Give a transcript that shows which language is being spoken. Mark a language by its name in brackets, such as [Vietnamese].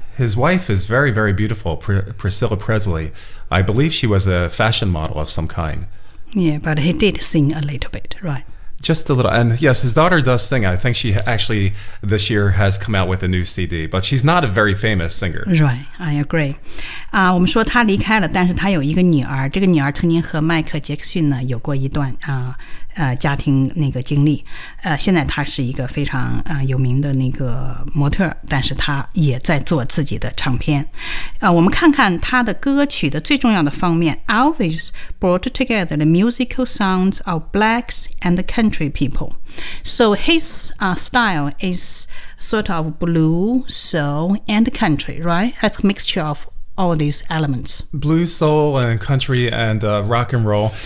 [English] His wife is very, very beautiful, Priscilla Presley. I believe she was a fashion model of some kind. Yeah, but he did sing a little bit, right? Just a little. And yes, his daughter does sing. I think she actually this year has come out with a new CD, but she's not a very famous singer. Right, I agree. [Chinese] 我们说她离开了，但是她有一个女儿。这个女儿曾经和迈克·杰克逊呢有过一段家庭那个经历。现在她是一个非常有名的那个模特，但是她也在做自己的唱片。我们看看她的歌曲的最重要的方面。 [English] Elvis brought together the musical sounds of blacks and country people. So his style is sort of blues, soul, and country, right? That's a mixture of all these elements. Blues, soul, and country, and rock and roll.